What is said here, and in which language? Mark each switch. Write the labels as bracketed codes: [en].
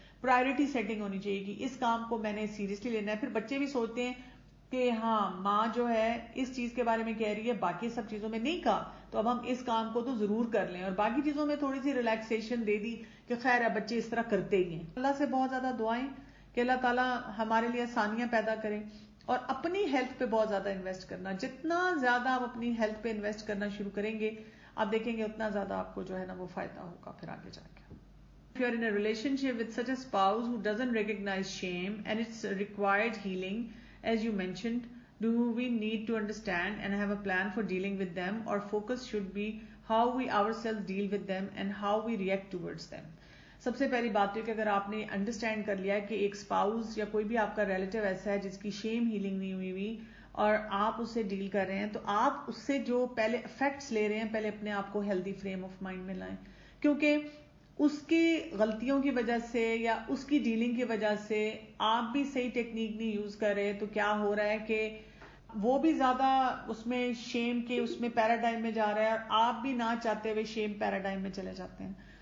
[ur] Priority setting ہونی چاہیے کہ اس کام کو میں نے سیریسلی لینا ہے. پھر بچے بھی سوچتے ہیں کہ ہاں ماں جو ہے اس چیز کے بارے میں کہہ رہی ہے, باقی سب چیزوں میں نہیں کہا, تو اب ہم اس کام کو تو ضرور کر لیں, اور باقی چیزوں میں تھوڑی سی ریلیکسیشن دے دی کہ خیر ہے بچے اس طرح کرتے ہی ہیں. اللہ سے بہت زیادہ دعائیں کہ اللہ تعالیٰ ہمارے لیے آسانیاں پیدا کریں, اور اپنی ہیلتھ پہ بہت زیادہ انویسٹ کرنا. جتنا زیادہ آپ اپنی ہیلتھ پہ انویسٹ کرنا شروع کریں گے آپ دیکھیں گے اتنا زیادہ آپ کو جو ہے نا وہ فائدہ ہوگا پھر آگے جا کے. [en] If you are in a relationship with such a spouse who doesn't recognize shame and it's required healing, as you mentioned, do we need to understand and have a plan for dealing with them, or focus should be how we ourselves deal with them and how we react towards them? [ur] سب سے پہلی بات ہے کہ اگر آپ نے understand کر لیا کہ ایک اسپاؤز یا کوئی بھی آپ کا ریلیٹو ایسا ہے جس کی شیم ہیلنگ نہیں ہوئی اور آپ اس سے ڈیل کر رہے ہیں, تو آپ اس سے جو پہلے افیکٹس لے رہے ہیں پہلے اپنے آپ کو ہیلدی فریم آف مائنڈ میں لائیں. کیونکہ اس کی غلطیوں کی وجہ سے یا اس کی ڈیلنگ کی وجہ سے آپ بھی صحیح ٹیکنیک نہیں یوز کر رہے, تو کیا ہو رہا ہے کہ وہ بھی زیادہ اس میں شیم کے اس میں پیراڈائم میں جا رہا ہے, اور آپ بھی نہ چاہتے ہوئے شیم پیراڈائم میں چلے جاتے ہیں.